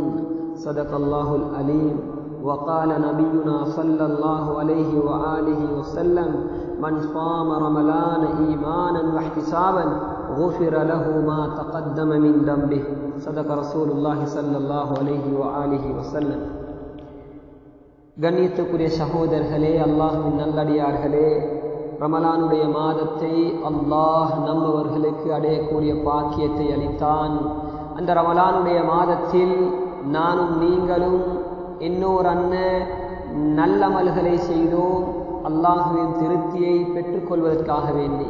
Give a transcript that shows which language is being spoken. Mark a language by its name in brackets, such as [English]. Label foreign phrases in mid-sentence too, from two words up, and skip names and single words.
[Arabic] صدق الله العليم. وقال نبينا صلى الله عليه وآله وسلم: من صام رمضان إيمانا واحتسابا غفر له ما تقدم من ذنبه. صدق رسول الله صلى الله عليه وآله وسلم. [Tamil] கண்ணியத்துக்குரிய சகோதரர்களே, அல்லாஹ்வின் நல்லடியார்களே, ரமலானுடைய மாதத்தை அல்லாஹ் நம்மவர்களுக்கு அடையக்கூடிய பாக்கியத்தை அளித்தான். அந்த ரமலானுடைய மாதத்தில் நானும் நீங்களும் இன்னொரு நல்லமல்களை செய்தோம் அல்லாஹுவின் திருப்தியை பெற்றுக்கொள்வதற்காக வேண்டி.